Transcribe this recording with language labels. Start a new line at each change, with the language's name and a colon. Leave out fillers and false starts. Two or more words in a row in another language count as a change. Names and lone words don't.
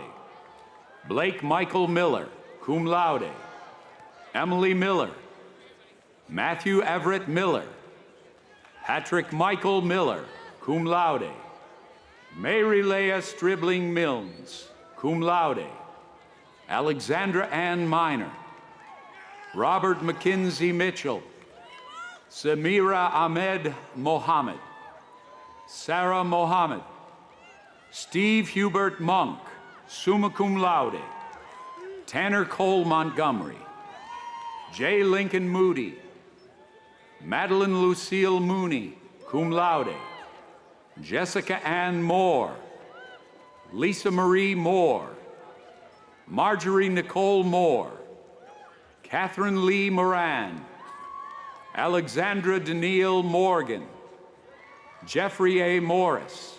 English: Blake Michael Miller,
Latin: cum laude.
English: Emily Miller. Matthew Everett Miller. Patrick Michael Miller,
Latin: cum laude.
English: Mary Leah Stribling Milnes,
Latin: cum laude.
English: Alexandra Ann Miner. Robert McKinsey Mitchell. Samira Ahmed Mohammed. Sarah Mohammed. Steve Hubert Monk,
Latin: summa cum laude.
English: Tanner Cole Montgomery. J. Lincoln Moody. Madeline Lucille Mooney,
Latin: cum laude.
English: Jessica Ann Moore. Lisa Marie Moore. Marjorie Nicole Moore. Catherine Lee Moran. Alexandra Danielle Morgan. Jeffrey A. Morris.